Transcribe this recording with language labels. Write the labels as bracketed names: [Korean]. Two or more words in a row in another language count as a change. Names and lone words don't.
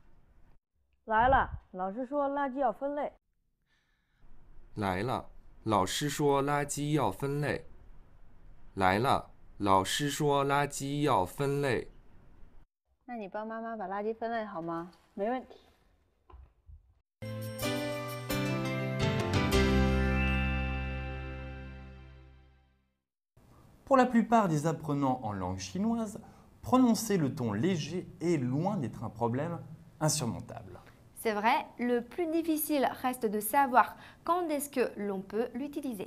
[Chinese] 来了，老师说垃圾要分类。来了，老师说垃圾要分类。来了，老师说垃圾要分类。那你帮妈妈把垃圾分类好吗？没问题。 [French] Pour la plupart des apprenants en langue chinoise, prononcer le ton léger est loin d'être un problème insurmontable. C'est vrai, le plus difficile reste de savoir quand est-ce que l'on peut l'utiliser.